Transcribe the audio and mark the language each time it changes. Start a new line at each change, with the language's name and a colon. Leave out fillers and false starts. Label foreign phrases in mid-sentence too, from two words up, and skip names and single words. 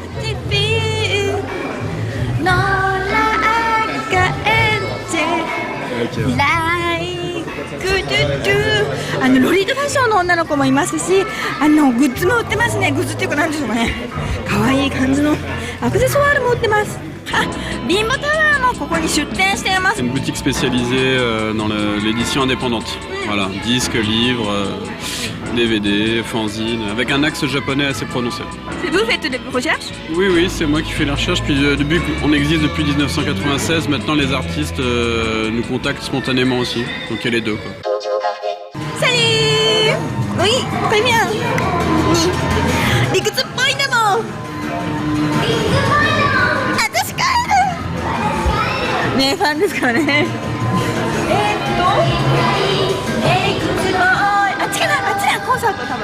Japanese: ロリータファッションの女の子もいますし、グッズも売ってますね。グッズっていうか何でしょうかね、可愛い感じのアクセサワールも売ってます。ビンボタワーもここに出店しています。
French: Une boutique spécialisée dans l'édition indépendante. Voilà, disques, livres, DVD, fanzines, avec un axe japonais assez prononcé. C'est vous faites des recherches? Oui, oui, c'est moi qui fais les recherches. Puis on existe depuis 1996. Maintenant, les artistes nous contactent spontanément aussi. Donc il y a les deux, quoi. Salut! Oui, très bien.
Japanese: 理屈っぽいでも。私か。ね、ファンですからね。あっちかな、あっちだ、コンサート多分。